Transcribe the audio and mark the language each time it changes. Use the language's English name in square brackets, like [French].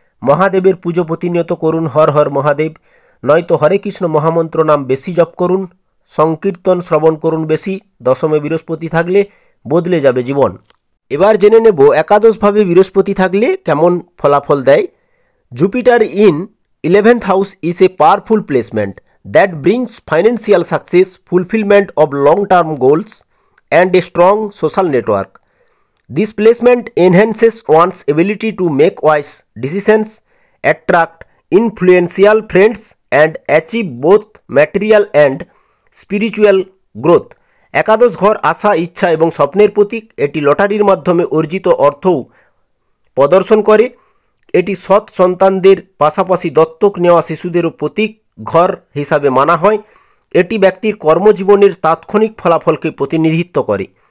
[Bangla] মহাদেবের পুজো প্রতিনিয়ত করুন। হর হর মহাদেব, নয়তো হরে কৃষ্ণ মহামন্ত্র নাম বেশি জপ করুন। সংকীর্তন শ্রবণ করুন বেশি। দশমে বৃহস্পতি থাকলে বদলে যাবে জীবন। এবার জেনে নেব একাদশভাবে বৃহস্পতি থাকলে কেমন ফলাফল দেয়। [English] Jupiter in 11th house is a powerful placement that brings financial success, fulfillment of long-term goals, and a strong social network. This placement enhances one's ability to make wise decisions, attract influential friends, and achieve both material and spiritual growth. [Bangla] একাদশ ঘর আশা, ইচ্ছা এবং স্বপ্নের প্রতীক। এটি লটারির মাধ্যমে অর্জিত অর্থও প্রদর্শন করে। এটি সৎ সন্তানদের পাশাপাশি দত্তক নেওয়া শিশুদেরও প্রতীক ঘর হিসাবে মানা হয়। এটি ব্যক্তির কর্মজীবনের তাৎক্ষণিক ফলাফলকে প্রতিনিধিত্ব করে।